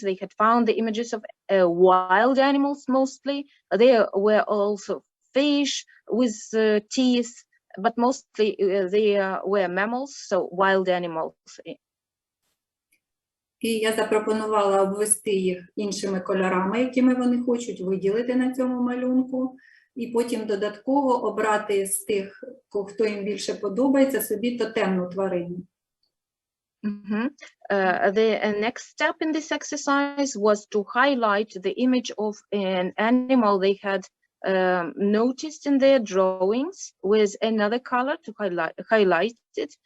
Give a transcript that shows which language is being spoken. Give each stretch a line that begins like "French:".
English: They had found the images of wild animals mostly. There were also fish with teeth, but mostly they were mammals, so wild animals.
Ukrainian: І я запропонувала обвести їх іншими кольорами, якими вони хочуть, виділити на цьому малюнку, і потім додатково обрати з тих, хто їм більше подобається, собі тотемну тварину.
English: The next step in this exercise was to highlight the image of an animal they had noticed in their drawings with another color to highlight it.